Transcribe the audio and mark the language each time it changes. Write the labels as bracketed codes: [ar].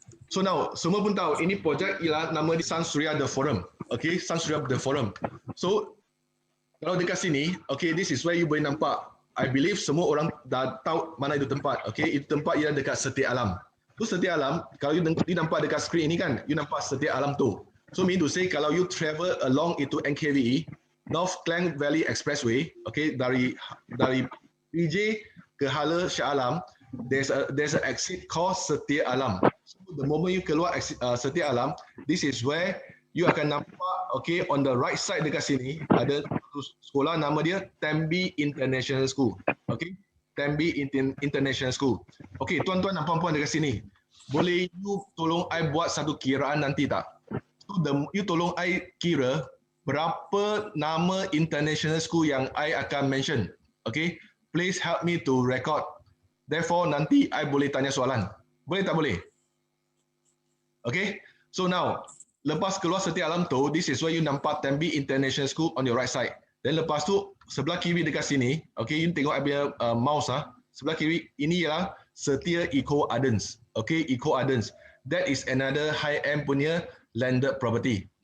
[ms] So now, semua pun tahu ini projek ialah nama di Sun Surya The Forum. [en] Okay, Sun Surya The Forum. So, [ms] kalau dekat sini, [en] okay, this is where you boleh nampak. I believe [ms] semua orang dah tahu mana itu tempat. Okay, itu tempat ialah dekat Setia Alam. So Setia Alam, kalau you nampak dekat screen ini kan, you nampak Setia Alam tu. [en] So mean to say, kalau you travel along itu NKVE, North Klang Valley Expressway, okay, dari PJ ke Hala Shah Alam, there's a exit called Setia Alam. So the moment you keluar exit, Setia Alam, this is where you akan nampak, okay, on the right side [ms] dekat sini ada sekolah nama dia [en] Tembi International School, okay. [ms] Tembi International School. Okey, tuan-tuan dan puan-puan dekat sini, boleh you tolong I buat satu kiraan nanti tak? So, you tolong I kira berapa nama international school yang I akan mention. [en] Okey, please help me to record. Therefore, [ms] nanti I boleh tanya soalan. Boleh tak boleh? [en] Okey, so now, lepas keluar Setia Alam tu, this is where you nampak Tembi International School on your right side. [ms] Dan lepas tu, sebelah kiri dekat sini, okay, you tengok I punya mouse sebelah kiri, ini ialah Setia Eco Ardens. [en] Okay, Eco Ardens. That is another high-end punya landed property.